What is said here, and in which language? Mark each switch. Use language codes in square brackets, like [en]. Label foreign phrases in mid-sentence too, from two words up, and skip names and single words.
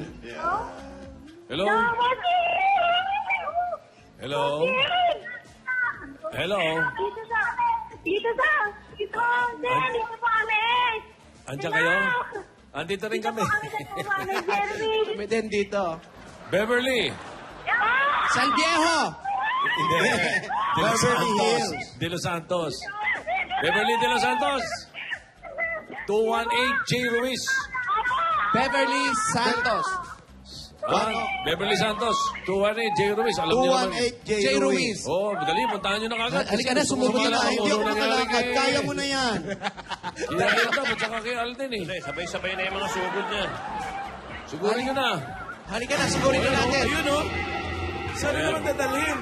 [tl] Hello? Hello? Hello? Dito pa kami. Andiyan kayo? Andito rin kami. Kami din dito. Beverly! San Viejo! De Los Beverly Santos. Hills. De Los Santos. Beverly De Los Santos. 218 J. Ruiz. Beverly Santos. Beverly Santos. 218 J. Ruiz. Alam niyo naman. 218 J. Ruiz. Oh, madali. Puntahan niyo na kagad. Halika na, sumubok Sige na. na, hindi ako makalakad. Kaya mo na yan. Kaya ito, at saka kay Alden eh. Hindi, sabay-sabay na yung mga sugod niya. Sigurin nyo na. Halika na, sigurin na natin. Ayun oh. Saan na naman dadalhin?